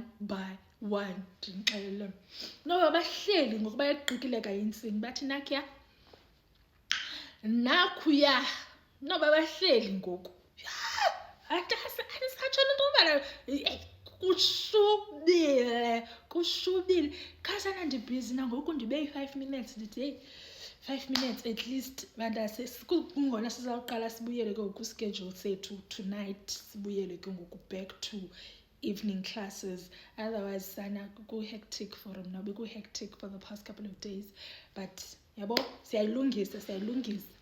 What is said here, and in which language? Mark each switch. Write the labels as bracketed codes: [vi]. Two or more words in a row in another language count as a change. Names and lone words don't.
[xh] Ndinixelele noba bahleli ngoku bayaqikeleka yintsini bathi nakhuya noba bahleli ngoku andisatsho into yobana kushubile. Khasana ndibhizi nangoku ndibe yi-5 minutes ndithi heyi [en] 5 minutes at least [xh] bantase kungona sizawuqala sibuyele ke ngoku kwischedule sethu tonight, sibuyele ke ngoku [en] back to evening classes. [xh] Otherwise sana ku-hectic for mna, beku-hectic [en] for the past couple of days, but [xh] yabo siyayilungisa